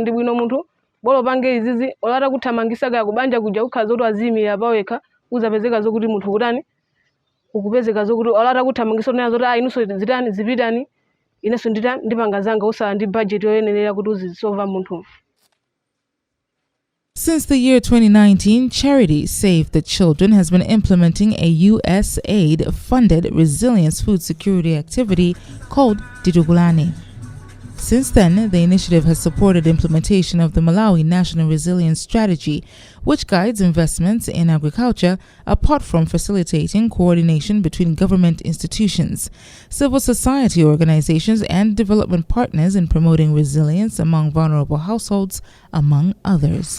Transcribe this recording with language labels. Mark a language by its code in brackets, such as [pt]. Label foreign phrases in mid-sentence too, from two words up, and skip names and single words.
[ny] Ndi bwino munthu bolo pange izizi olata kuthamangisa kaya kubanja kuja kukhala zoti aziyimira pawekha, uzapezeka zokuti munthu kutani ukupezeka zokuti olata kuthamangisa onena zoti inunso zitani zipitani, inenso ndipanga zanga usala ndi budget yoyenerera kuti uzisolva munthu. [en] Since the year 2019, charity Save the Children has been implementing a USAID-funded resilience food security activity called Titukulane. Since then, the initiative has supported implementation of the Malawi National Resilience Strategy, which guides investments in agriculture apart from facilitating coordination between government institutions, civil society organizations, and development partners in promoting resilience among vulnerable households, among others.